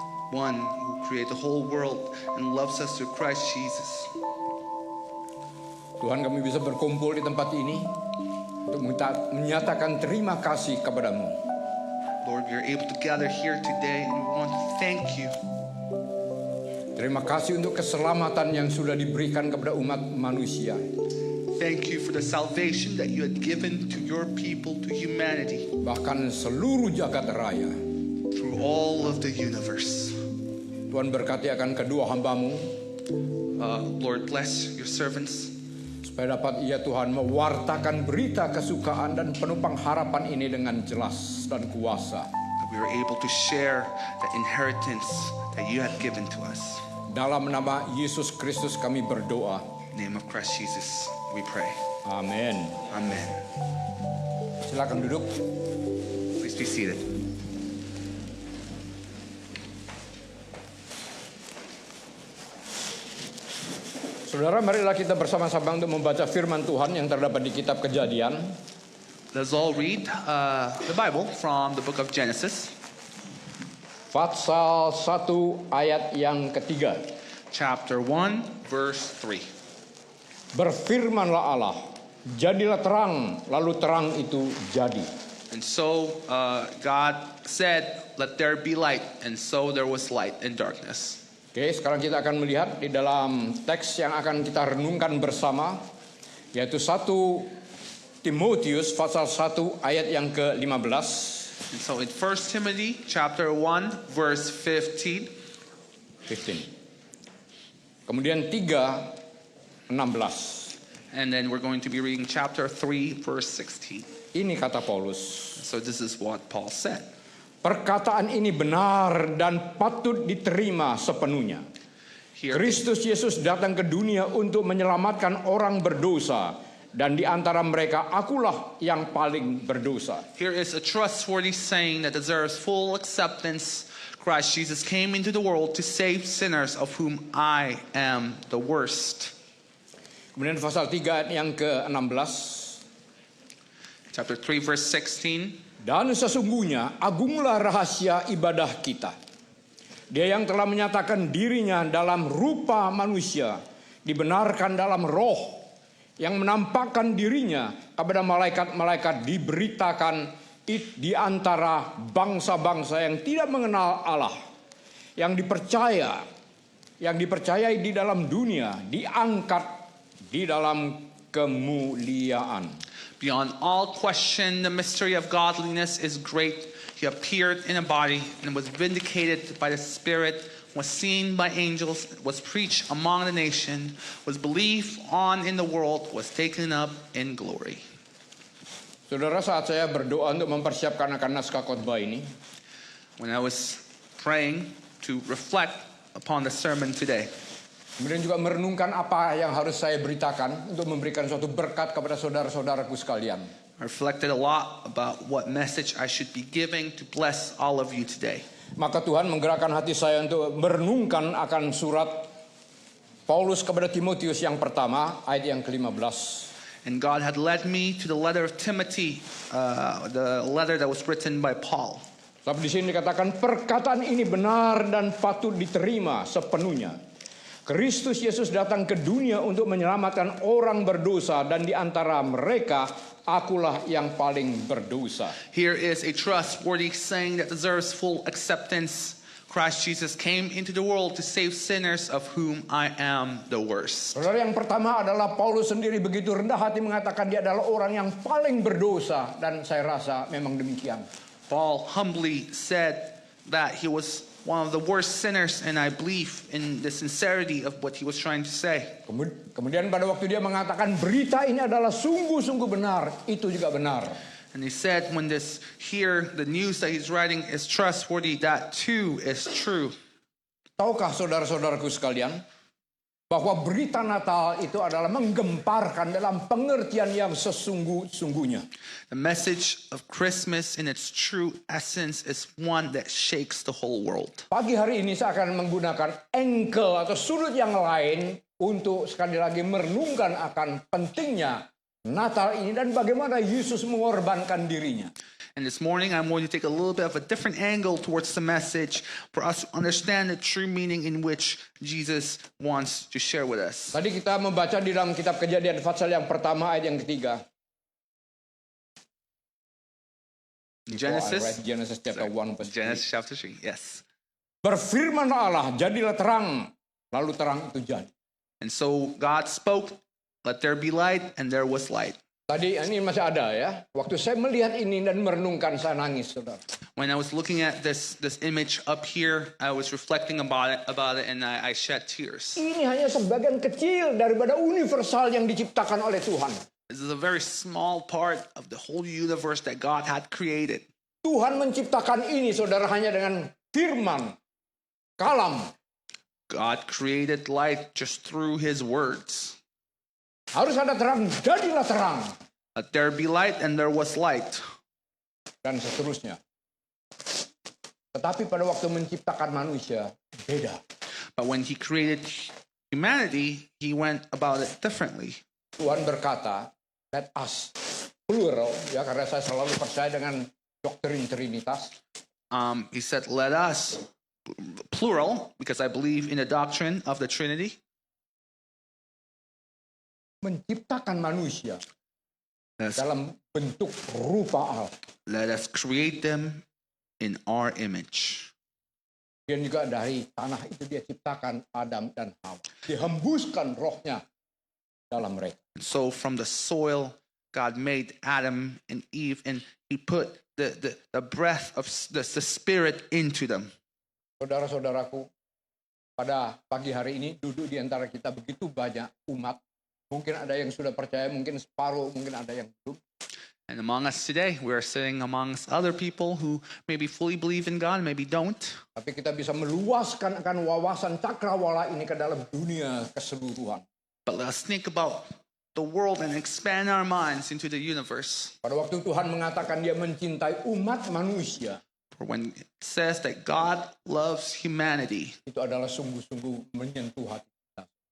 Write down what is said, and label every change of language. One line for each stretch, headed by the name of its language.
English: one who created the whole world and loves us through Christ Jesus.
Indonesian: Tuhan, kami bisa berkumpul di tempat ini untuk menyatakan terima kasih kepadamu.
English: Lord, we are able to gather here today and we want to thank you.
Indonesian: Terima kasih untuk keselamatan yang sudah diberikan kepada umat manusia.
English: Thank you for the salvation that you had given to your people, to humanity,
Indonesian: Bahkan seluruh jagat raya.
English: through all of the universe.
Indonesian: Tuhan berkati akan kedua hambamu,
English: Lord, bless your servants
Indonesian: supaya dapat ia Tuhan mewartakan berita kesukaan dan penumpang harapan ini dengan jelas dan kuasa.
English: that we are able to share the inheritance that you have given to us.
Indonesian: Dalam nama Yesus Kristus kami berdoa.
English: In the name of Christ Jesus, we pray.
Indonesian: Amin.
English: Amen.
Indonesian: Silakan duduk.
English: Please be seated.
Indonesian: Saudara, marilah kita bersama-sama untuk membaca firman Tuhan yang terdapat di kitab Kejadian.
English: Let's all read the Bible from the book of Genesis,
Indonesian: Pasal 1 ayat yang ketiga.
English: chapter 1, verse 3.
Indonesian: Berfirmanlah Allah, jadilah terang, lalu terang itu jadi.
English: And so God said, let there be light, and so there was light and darkness.
Indonesian: Oke, sekarang kita akan melihat di dalam teks yang akan kita renungkan bersama, yaitu 1 Timotius pasal 1 ayat yang ke-15.
English: And so in 1 Timothy chapter 1, verse 15,
Indonesian: Kemudian 3:16.
English: and then we're going to be reading chapter 3, verse 16.
Indonesian: Ini kata Paulus.
English: So this is what Paul said.
Indonesian: Perkataan ini benar dan patut diterima sepenuhnya.
English: Here,
Indonesian: Kristus Yesus datang ke dunia untuk menyelamatkan orang berdosa, dan di antara mereka akulah yang paling berdosa.
English: here is a trustworthy saying that deserves full acceptance. Christ Jesus came into the world to save sinners, of whom I am the worst.
Indonesian: Kemudian pasal 3 ayat yang ke-16.
English: Chapter 3, verse 16.
Indonesian: Dan sesungguhnya agunglah rahasia ibadah kita. Dia yang telah menyatakan dirinya dalam rupa manusia, dibenarkan dalam roh, yang menampakkan dirinya kepada malaikat-malaikat, diberitakan di antara bangsa-bangsa yang tidak mengenal Allah, yang dipercayai di dalam dunia, diangkat di dalam kemuliaan.
English: Beyond all question, the mystery of godliness is great. He appeared in a body and was vindicated by the Spirit, was seen by angels, was preached among the nation, was believed on in the world, was taken up in glory.
Indonesian: Saudara, saat saya berdoa untuk mempersiapkan akan naskah khotbah ini,
English: When I was praying to reflect upon the sermon today,
Indonesian: kemudian juga merenungkan apa yang harus saya beritakan untuk memberikan suatu berkat kepada saudara-saudaraku sekalian.
English: I reflected a lot about what message I should be giving to bless all of you today.
Indonesian: Maka Tuhan menggerakkan hati saya untuk merenungkan akan surat Paulus kepada Timotius yang pertama, ayat yang ke-15.
English: And God had led me to the letter of Timothy, the letter that was written by Paul.
Indonesian: Tapi di sini dikatakan perkataan ini benar dan patut diterima sepenuhnya. Kristus Yesus datang ke dunia untuk menyelamatkan orang berdosa dan di antara mereka akulah yang paling berdosa.
English: Here is a trustworthy saying that deserves full acceptance. Christ Jesus came into the world to save sinners, of whom I am the worst.
Indonesian: Saudara, yang pertama adalah Paulus sendiri begitu rendah hati mengatakan dia adalah orang yang paling berdosa, dan saya rasa memang demikian.
English: Paul humbly said that he was one of the worst sinners, and I believe in the sincerity of what he was trying to say.
Indonesian: Kemudian pada waktu dia mengatakan berita ini adalah sungguh-sungguh benar, itu juga benar.
English: And he said when the news that he's writing is trustworthy, that too is true.
Indonesian: Tahukah saudara-saudaraku sekalian, bahwa berita Natal itu adalah menggemparkan dalam pengertian yang sesungguh-sungguhnya.
English: The message of Christmas in its true essence is one that shakes the whole world.
Indonesian: Pagi hari ini saya akan menggunakan angle atau sudut yang lain untuk sekali lagi merenungkan akan pentingnya Natal ini dan bagaimana Yesus mengorbankan dirinya.
English: And this morning I'm going to take a little bit of a different angle towards the message for us to understand the true meaning in which Jesus wants to share with us.
Indonesian: Tadi kita membaca di dalam kitab Kejadian pasal yang pertama ayat yang ketiga.
English: Genesis chapter 1 verse 3. Genesis chapter 3, yes.
Indonesian: Berfirmanlah Allah, jadilah terang, lalu terang itu jadi.
English: And so God spoke, let there be light, and there was light.
Indonesian: Tadi ini masih ada ya. Waktu saya melihat ini dan merenungkan, saya nangis, saudara.
English: When I was looking at this image up here, I was reflecting about it, and I shed tears.
Indonesian: Ini hanya sebagian kecil daripada universal yang diciptakan oleh Tuhan.
English: This is a very small part of the whole universe that God had created.
Indonesian: Tuhan menciptakan ini, saudara, hanya dengan firman, kalam.
English: God created light just through His words.
Indonesian: Harus ada terang, jadilah terang.
English: Let there be light, and there was light.
Indonesian: Dan seterusnya. Tetapi pada waktu menciptakan manusia, beda.
English: But when He created humanity, He went about it differently.
Indonesian: Tuhan berkata,
English: let us, plural,
Indonesian: ya, karena saya selalu percaya dengan doktrin Trinitas.
English: He said, let us, plural, because I believe in the doctrine of the Trinity.
Indonesian: Menciptakan manusia
English: Yes.
Indonesian: dalam bentuk rupa Allah.
English: Let us create them in our image.
Indonesian: Dan juga dari tanah itu dia ciptakan Adam dan Hawa. Dihembuskan rohnya dalam mereka.
English: And so from the soil, God made Adam and Eve, and He put the breath of the Spirit into them.
Indonesian: Saudara-saudaraku, pada pagi hari ini duduk di antara kita begitu banyak umat. Mungkin ada yang sudah percaya, mungkin separuh, mungkin ada yang belum.
English: And among us today, we are sitting amongst other people who maybe fully believe in God, maybe don't.
Indonesian: Tapi kita bisa meluaskan akan wawasan cakrawala ini ke dalam dunia keseluruhan.
English: But let us think about the world and expand our minds into the universe.
Indonesian: Pada waktu Tuhan mengatakan dia mencintai umat manusia,
English: For when it says that God loves humanity,
Indonesian: itu adalah sungguh-sungguh menyentuh hati kita.